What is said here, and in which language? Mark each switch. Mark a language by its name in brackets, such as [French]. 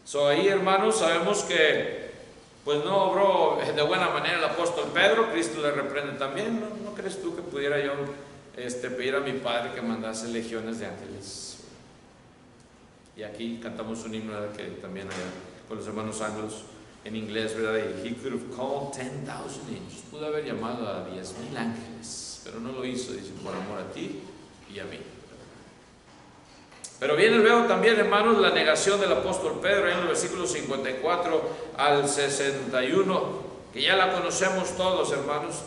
[Spanish] Ahí, hermanos, sabemos que pues no obró de buena manera el apóstol Pedro. Cristo le reprende también. ¿No crees tú que pudiera yo pedir a mi Padre que mandase legiones de ángeles? Y aquí cantamos un himno, ¿verdad?, que también allá con los hermanos anglos en inglés, ¿verdad? [English] Y he could have called 10,000 angels. [Spanish] Pudo haber llamado a 10,000 ángeles, pero no lo hizo, dice, por amor a ti y a mí. Pero viene luego también, hermanos, la negación del apóstol Pedro en los versículos 54 al 61, que ya la conocemos todos, hermanos.